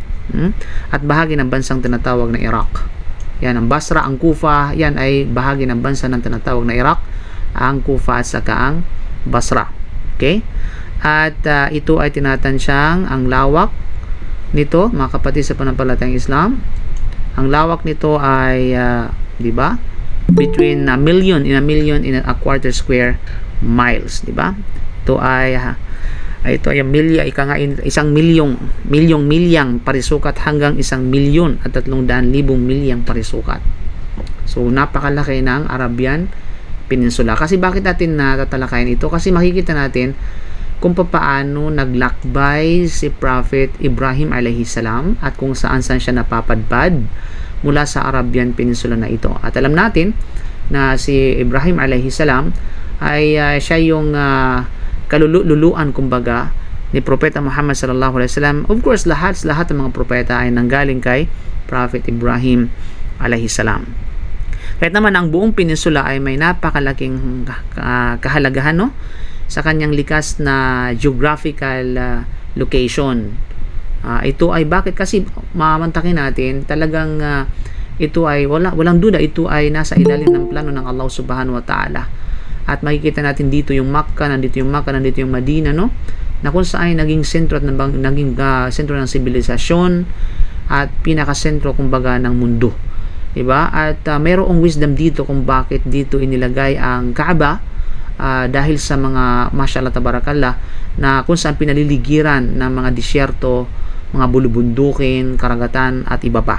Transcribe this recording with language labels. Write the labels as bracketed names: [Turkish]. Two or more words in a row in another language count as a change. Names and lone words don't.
[Filipino] At bahagi ng bansang tinatawag na Iraq. Yan, ang Basra, ang Kufa, yan ay bahagi ng bansa ng tinatawag na Iraq. Ang Kufa at saka ang Basra. Okay. At ito ay tinatantsyang ang lawak nito, mga kapatid sa pananampalatayang Islam. Ang lawak nito ay di ba? [English] Between a million in a quarter square miles, [Filipino] di ba? Ito ay isang milyang parisukat hanggang 1,000,000 at 300,000 milyang parisukat. So napakalaki ng Arabian Peninsula. Kasi bakit natin natatalakayan ito? Kasi makikita natin kung paano naglakbay si Prophet Ibrahim [Arabic] alayhi salam [Filipino] at kung saan siya napapadpad mula sa Arabian Peninsula na ito. At alam natin na si Ibrahim [Arabic] alayhi salam [Filipino] ay siya yung kalululuan kumbaga ni Propeta Muhammad [Arabic] sallallahu alaihi wasallam. [English] Of course, [Filipino] lahat ng mga propeta ay nanggaling kay Prophet Ibrahim [Arabic] alayhi salam. [Filipino] Kahit naman ang buong peninsula ay may napakalaking kahalagahan sa kanyang likas na [English] geographical location. [Filipino] Ito ay bakit? Kasi mamantakin natin talagang ito ay walang duda, ito ay nasa ilalim ng plano ng Allah [Arabic] subhanahu wa ta'ala. [Filipino] At makikita natin dito yung Makkah, nandito yung Madina, na kung saan naging sentro at sentro ng sibilisasyon at pinakasentro kumbaga ng mundo. Diba? At mayroong wisdom dito kung bakit dito inilagay ang Kaaba, dahil sa mga [Arabic] mashallah tabarakallah [Filipino] na kung saan pinaliligiran ng mga disyerto, mga bulubundukin, karagatan at iba pa.